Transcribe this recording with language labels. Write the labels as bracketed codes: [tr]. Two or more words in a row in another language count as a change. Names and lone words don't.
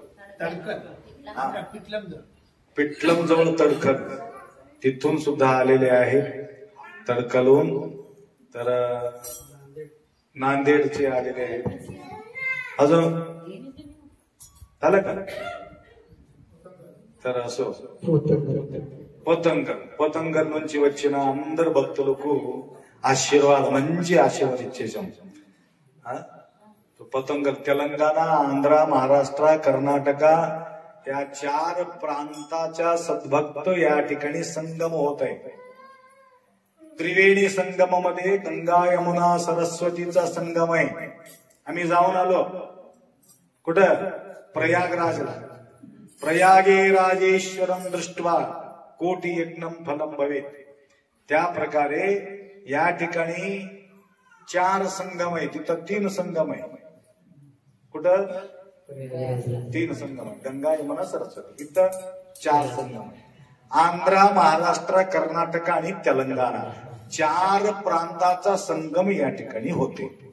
[mr] पिठलम जवळ तडखर, तिथून सुद्धा आलेले आहेत. तडकलून, तर नांदेडचे आलेले आहेत. अजून झालं का? तर असो [te] पतंगल నుంచి వచ్చిన అందరు భక్తులకు ఆశీర్వాదం, మంచి ఆశీర్వాదం ఇచ్చేసాం. పతంగల్ తెలంగాణ, ఆంధ్ర, మహారాష్ట్ర, కర్ణాటక, [mr] त्या 4 प्रांताच्या सद्भक्त या ठिकाणी संगम होत आहे. त्रिवेणी संगम मध्ये गंगा यमुना सरस्वतीचा संगम आहे. आम्ही जाऊन आलो. कुठं? प्रयागराजला. [sa] प्रयागे राजेश्वरम दृष्ट्वा कोटी यज्ञम फलम भवेत. [mr] त्या प्रकारे या ठिकाणी 4 संगम आहे. तिथं 3 संगम आहे. कुठं? 3 संगम आहे. गंगा यमुना सरस्वती. इथं 4 संगम आहे. आंध्र, महाराष्ट्र, कर्नाटक आणि तेलंगणा 4 प्रांताचा संगम या ठिकाणी होते.